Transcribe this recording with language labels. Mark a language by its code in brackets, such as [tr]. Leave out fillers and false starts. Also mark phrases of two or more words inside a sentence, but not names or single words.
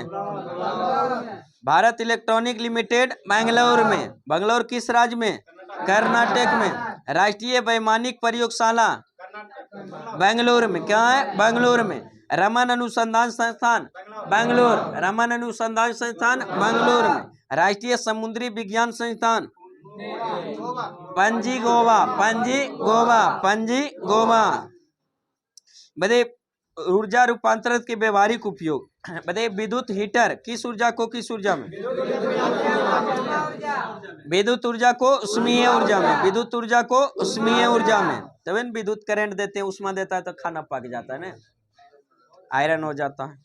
[hi] भारत इलेक्ट्रॉनिक लिमिटेड बेंगलुरु में, बेंगलुरु किस राज्य में? कर्नाटक में। राष्ट्रीय वैमानिक प्रयोगशाला बेंगलुरु में, क्या है? बेंगलुरु में। रमन अनुसंधान संस्थान बेंगलुरु, रमन अनुसंधान संस्थान बेंगलुरु में। राष्ट्रीय समुद्री विज्ञान संस्थान पणजी गोवा, पणजी गोवा, पणजी गोवा। ऊर्जा रूपांतरण के व्यवहारिक उपयोग। विद्युत हीटर किस ऊर्जा को किस ऊर्जा में? विद्युत ऊर्जा को उष्मीय ऊर्जा में, विद्युत ऊर्जा को उष्मीय ऊर्जा में। तब विद्युत करंट देते हैं, उष्मा देता है तो खाना पक जाता है ना, आयरन हो जाता है।